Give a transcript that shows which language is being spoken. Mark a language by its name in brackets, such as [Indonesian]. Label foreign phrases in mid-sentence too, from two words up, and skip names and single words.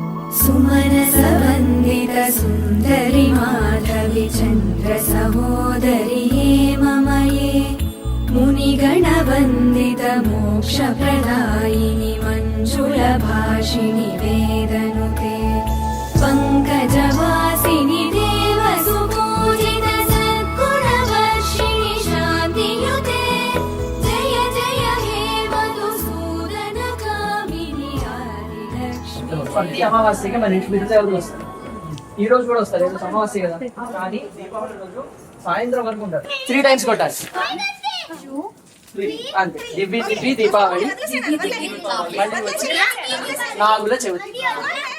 [Sanskrit] सुमनसवन्दित सुन्दरि माधवि चन्द्र सहोदरि हेममये मुनिगणवन्दित मोक्षप्रदायिनि मञ्जुलभाषिणि वेदनुते पङ्कजवासिनि देवसुपूजित सद्गुणवर्षिणि शान्तियुते जय जय हे मधुसूदन कामिनि आदिलक्ष्मी। [Telugu] ప్రతి అమావాస్యకి మన ఇంటి మీద ఎవరు వస్తారు, ఈ రోజు కూడా వస్తారు. ఈరోజు అమావాస్య కదా, కానీ దీపావళి రోజు సాయంత్రం వరకు ఉంటారు. 3 times కొట్టాలి అంతే. దివ్య దీపావళి మళ్ళీ వచ్చి నాగుల చవితి.